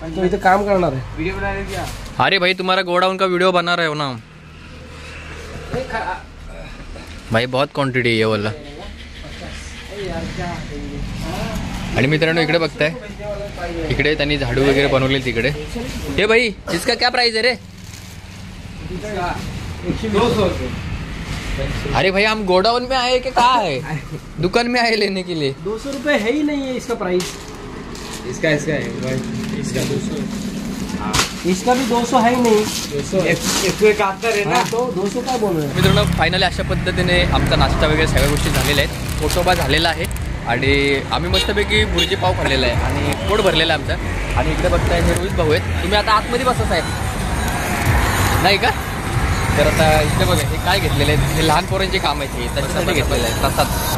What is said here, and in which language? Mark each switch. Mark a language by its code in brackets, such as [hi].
[mr] तो इथं काम करणार आहे. [hi] व्हिडिओ बनाने क्या? अरे भाई तुम्हारा गोडाउन का वीडियो बना रहे हो ना भाई, बहुत क्वांटिटी आहे वाला. [mr] आणि मित्रांनो इकडे बघताय इकडे त्यांनी झाडू वगैरे बनवले तिकडे. [hi] हे भाई इसका क्या प्राइस है रे? 200. अरे भाई हम गोडाउन में आए कि कहाँ है? दुकान में आए लेने के लिए. 200 रुपये है ही नहीं है इसका प्राइस. इसका है भाई, इसका 200. इसका भी 200 है ही नहीं, 171 है ना, तो 200 काय बोल रहे हैं. [mr] मित्रांनो फायनली अशा पद्धतीने आमचा नाश्ता वगैरे सगळ्या गोष्टी झालेल्या आहेत. पोटोबा झालेला आहे आणि आम्ही मस्तपैकी भुर्जी पाव खाल्लेला आहे आणि पोट भरलेलं आहे आमचं. आणि इकडे बघताय हे रोहित भाऊ आहेत. तुम्ही आता आतमध्ये बसत आहे नाही का? तर आता इकडे बघा हे काय घेतलेले आहेत, हे लहान पोरांचे काम आहे, हे त्याच्यासाठी घेतलेलं आहे प्रसाद.